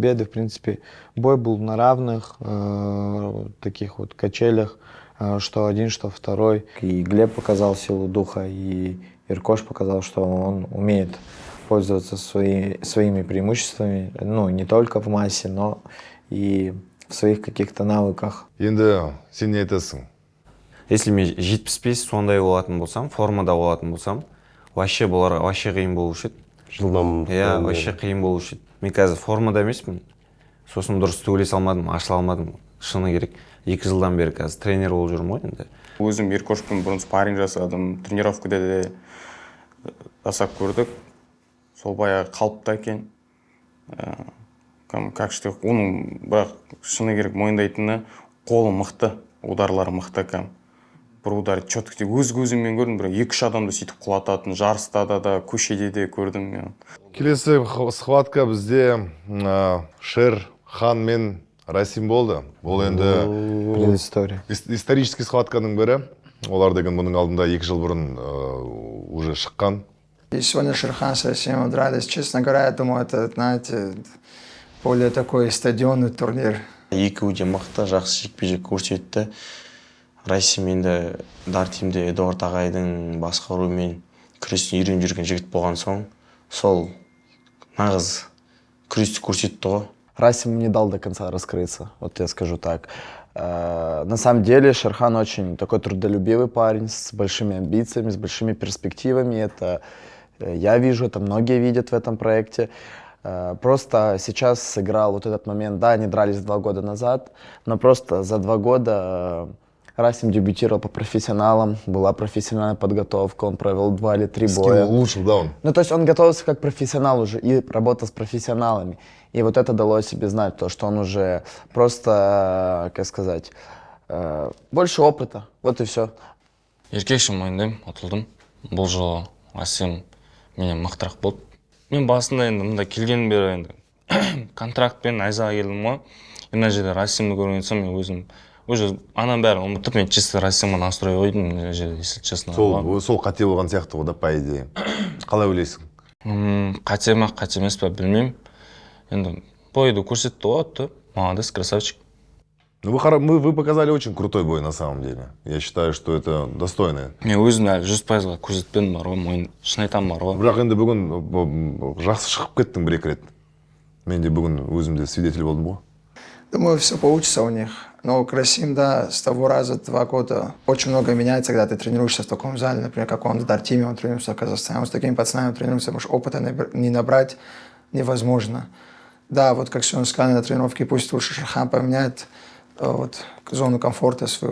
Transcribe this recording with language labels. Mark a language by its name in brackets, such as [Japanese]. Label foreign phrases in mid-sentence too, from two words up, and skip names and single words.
[Russian] В принципе, бой был на равных таких вот качелях, что один, что второй. И Глеб показал силу духа, и Иркош показал, что он умеет пользоваться своими преимуществами, ну, не только в массе, но и в своих каких-то навыках. [Kazakh] Енді сен не айтасың? Если мен 75 сондай болатын болсам, формада болатын болсам, вообще бұларға вообще қиын болушы еді. Жылдам. Иә, вообще қиын болушы еді. Мен қазір формада емеспін. Сосын дұрыс төйлесе алмадым, ашыла алмадым. Шыны керек. 2 жылдан бері қазір тренер болып жүрмін ғой енді. Өзім Иркошпен бұрын спарринг жасадым, тренировкада да жасап көрдік. Сол баяғы қалыпта екен. [Russian] Как что, [Kazakh] оның бірақ шыны керек мойындайтыны, қолы мықты, ударлары мықты кәм. Бір удар четко өз көзіммен көрдім, бірақ 2-3 адамды сөйтіп құлататын, жарыста да, көшеде де көрдім мен. Келесі схватка бізде Шер Хан мен Расим болды. Ол енді исторический схватканың бірі. Олар деген бұның алдында 2 жыл бұрын уже шыққан. [Russian] И сегодня Шерхан с Расимом дрались. Честно говоря, я думаю, это, знаете, более такой стадионный турнир. Екеуі де мықты, жақсы жекпе-жек көрсетті. Расим енді Дартимде Эдуард ағайдың басқаруымен күрестен үйреніп жүрген жігіт болған соң, сол нағыз күресті көрсетті ғой. Расим не дал до конца раскрыться, вот я скажу так. На самом деле Шерхан очень такой трудолюбивый парень, с большими амбициями, с большими перспективами. Это я вижу, это многие видят в этом проекте. Просто сейчас сыграл вот этот момент, да, они дрались 2 года назад, но просто за 2 года Расим дебютировал по профессионалам, была профессиональная подготовка, он провел 2 или 3 боя. Улучшил, да, он? Ну, то есть он готовился как профессионал уже и работал с профессионалами. И вот это дало себе знать, то, что он уже просто, как сказать, больше опыта, вот и все. [Kazakh] Еркекші мойындаймын, ұтылдым. Бұл жолы Расим менен мықтырақ болды. Мен басында енді мында келген бері енді контрактпен Айзаға келдім ғой. Мына жерде Расимді көрген соң мен өзім уже анам бәрін ұмытып, мен чисто Расимға настрой қойдым мына жерде, [Russian] если честно. [Kazakh] Сол қате болған сияқты ғой да, [Russian] по идее. [Kazakh] Қалай ойлайсың? Қате ма, қате емес па білмеймін. Енді бойды көрсетті ғой, [Russian] молодец, красавчик. Вы показали очень крутой бой на самом деле. Я считаю, что это достойно. [Kazakh] Мен өзім әлі 100%-ға көрсетпедім бар ғой, мойын шын айтамын бар ғой. Бірақ енді бүгін жақсы шығып кеттің 1-2 рет. Мен де бүгін өзімде свидетель болдым ғой. [Russian] Думаю, все получится у них. Но Расим, да, с того раза 2 года очень много меняется, когда ты тренируешься в таком зале. Например, как он в Дартиме, он тренируется в Казахстане. Он с такими пацанами тренируется, потому что опыта не набрать невозможно. Да, вот как сегодня сказали на тренировке, пусть лучше Шерхан поменяет вот, зону комфорта свою.